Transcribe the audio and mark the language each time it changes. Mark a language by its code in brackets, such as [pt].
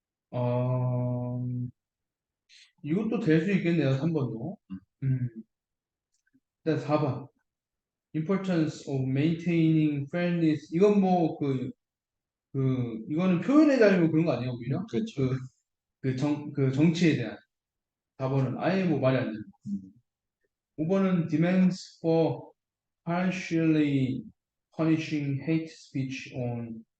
[ko] 어, 이것도 될 수 있겠네요, 3번도. 일단 4번. [en] Importance of maintaining fairness. [ko] 이건 뭐, 이거는 표현의 자유 그런 거 아니에요, 오히려? 그렇죠. 그 정치에 대한. 4번은 아예 뭐 말이 안 되는 거. 음, 5번은 [en] demands for partially punishing hate speech on.